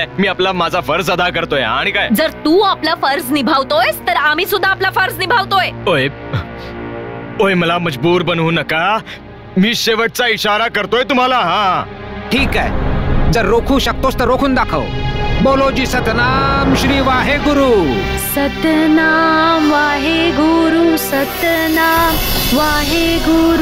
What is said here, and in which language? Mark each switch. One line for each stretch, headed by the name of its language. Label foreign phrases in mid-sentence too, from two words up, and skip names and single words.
Marathi: मी आपला माझा फर्ज अदा करतोय. आणि काय? जर तू आपला फर्ज निभावतोयस तर आम्ही सुद्धा आपला फर्ज निभावतोय. ओय, ओय, मला मजबूर बनवू नका. मी शेवटचा इशारा करतोय तुम्हाला. हा, ठीक आहे, जर रोखू शकतोस तर रोखून दाखव.
Punjabi: ਬੋਲੋ ਜੀ ਸਤਨਾਮ ਸ੍ਰੀ ਵਾਹਿਗੁਰੂ. ਸਤਨਾਮ ਵਾਹਿਗੁਰੂ, ਸਤਨਾਮ ਵਾਹਿਗੁਰੂ.